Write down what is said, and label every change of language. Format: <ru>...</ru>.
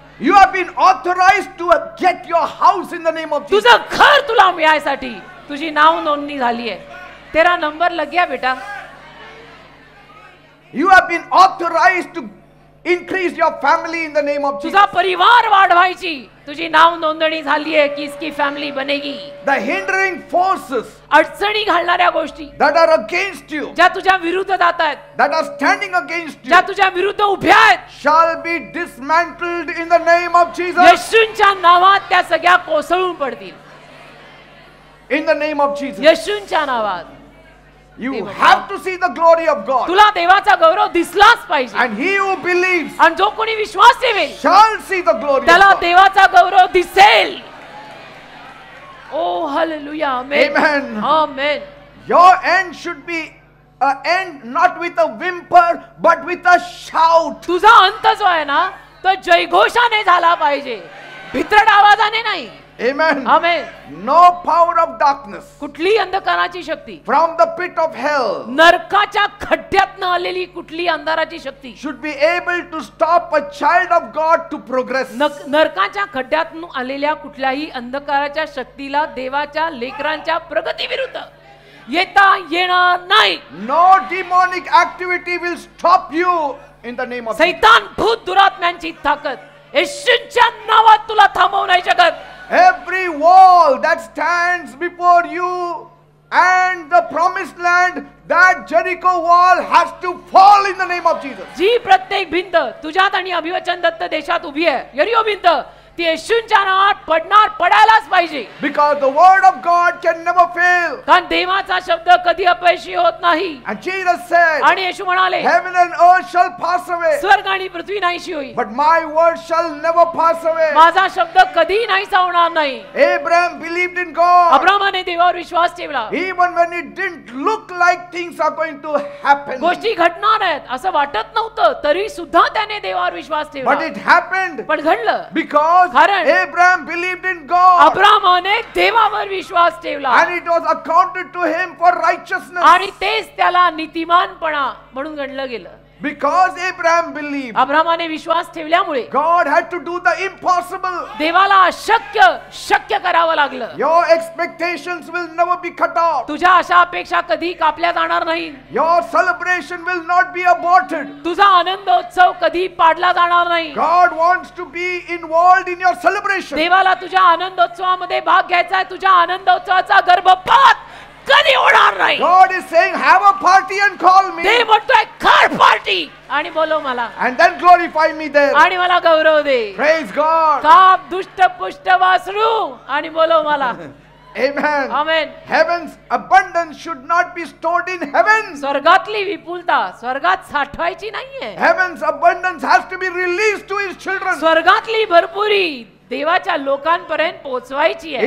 <en>You have been authorized to get your house in the name of Jesus.</en> <mr>तुझं घर तुला मिळायसाठी तुझी नाव नोंदणी झाली आहे.</mr> <hi>तेरा नंबर लग गया बेटा.</hi> <en>You have been authorized to increase your family in the name of Jesus.</en> <mr>तुझा परिवार वाढवायची तुझी नाव नोंदणी झाली आहे</mr> <hi>की इसकी फॅमिली बनेगी.</hi> <en>The hindering forces</en> <mr>अडचणी घालणाऱ्या गोष्टी</mr> <en>that are against you,</en> <mr>ज्या तुझ्या विरुद्ध जात आहेत,</mr> <en>that are standing against you,</en> <mr>ज्या तुझ्या विरुद्ध उभ्या आहेत,</mr> <en>shall be dismantled in the name of Jesus.</en> <mr>येशूंच्या नावात त्या सगळ्या कोसळून पडतील.</mr> <en>In the name of Jesus.</en> <mr>येशूंच्या नावात.</mr> <en>You have to see the glory of God.</en> <mr>तुला देवाचा गौरव दिसलाच पाहिजे.</mr> <en>And he who believes</en> <mr>आणि जो कोणी विश्वास ठेवेल</mr> <en>shall see the glory of</en> <mr>त्याला</mr> <en>God.</en> <mr>देवाचा गौरव दिसेल. ओ hallelujah. Amen.</mr> <en>Amen.</en> <mr>Amen.</mr> <en>Your end should be an end not with a whimper but with a shout.</en> <mr>तुझा अंत जो आहे ना तो जयघोषाने झाला पाहिजे, भित्रट आवाजाने नाही.</mr> <en>Amen.</en> <mr>Amen.</mr> <en>No power of darkness</en> <mr>कुठली अंधकाराची शक्ती,</mr> <en>from the pit of hell</en> <mr>नरकाच्या खड्ड्यातनं आलेली कुठली अंधाराची शक्ती</mr> <en>should be able to stop a child of God to progress.</en> <mr>नरकाच्या खड्ड्यातून आलेल्या कुठल्याही अंधकाराच्या शक्तीला देवाच्या लेकरांच्या प्रगतीविरुद्ध येता येणार नाही.</mr> <en>No demonic activity will stop you in the name of Jesus.</en> <mr>सैतान भूत दुरात्म्यांची ताकद येशूंच्या नावात तुला थांबवू नाही शकत.</mr> <en>Every wall that stands before you and the promised land, that Jericho wall has to fall in the name of Jesus.</en> <mr>जी प्रत्येक भिंत तुझ्यात आणि अभिवचन दत्त देशात उभी आहे, यरिहो भिंत, ती येशूंच्या नावात पडणार, पडायलाच पाहिजे.</mr> <en>Because the word of God can never fail.</en> <mr>कारण देवाचा शब्द कधी अपयशी होत नाही.</mr> <en>And Jesus said,</en> <mr>आणि येशू म्हणाले,</mr> <en>heaven and earth shall pass away,</en> <mr>स्वर्ग आणि पृथ्वी नाहीशी होईल,</mr> <en>but my word shall never pass away.</en> <mr>माझा शब्द कधी नाहीसा होणार नाही.</mr> <en>Abraham believed in God</en> <mr>अब्रामाने देवावर विश्वास ठेवला.</mr> <en>even when it didn't look like things are going to happen.</en> <mr>गोष्टी घडणार आहेत असं वाटत नव्हतं, तरी सुद्धा त्याने देवावर विश्वास</mr> <en>But</en> <mr>ठेवला.</mr> <en>it happened</en> <mr>पण घडलं</mr> <en>because</en> <mr>कारण</mr> <en>Abraham believed in God</en> <mr>अब्रामाने देवावर विश्वास ठेवला</mr> <en>and it was accounted to him for righteousness.</en> <mr>आणि तेच त्याला नीतिमानपणा म्हणून गणलं गेलं.</mr> <en>Because Abraham believed,</en> <mr>अब्रामाने विश्वास ठेवल्यामुळे</mr> <en>God had to do the impossible.</en> <mr>देवाला अशक्य शक्य करावं लागलं.</mr> <en>Your expectations will never be cut off.</en> <mr>तुझ्या अशा अपेक्षा कधी कापल्या जाणार नाही.</mr> <en>Your celebration will not be aborted.</en> <mr>तुझा आनंदोत्सव कधी पाडला जाणार नाही.</mr> <en>God wants to be involved in your celebration.</en> <mr>देवाला तुझ्या आनंदोत्सवामध्ये भाग घ्यायचा आहे. तुझ्या आनंदोत्सवाचा गर्भपात कधी होणार नाही.</mr> <en>God is saying, have a party and call me.</en> <mr>ते म्हणतोय कर पार्टी आणि बोलव मला</mr> <en>And then glorify me there.</en> <mr>आणि मला गौरव दे.</mr> <en>Praise God.</en> <mr>काप दुष्ट पुष्ट वासरू आणि बोलव मला.</mr> <en>Amen.</en> <mr>Amen.</mr> <en>Heaven's abundance should not be stored in heaven.</en> <mr>स्वर्गातली विपुलता स्वर्गात साठवायची नाहीये.</mr> <en>Heaven's abundance has to be released to his children.</en> <mr>स्वर्गातली भरपुरी देवाच्या लोकांपर्यंत पोहोचवायची आहे.</mr>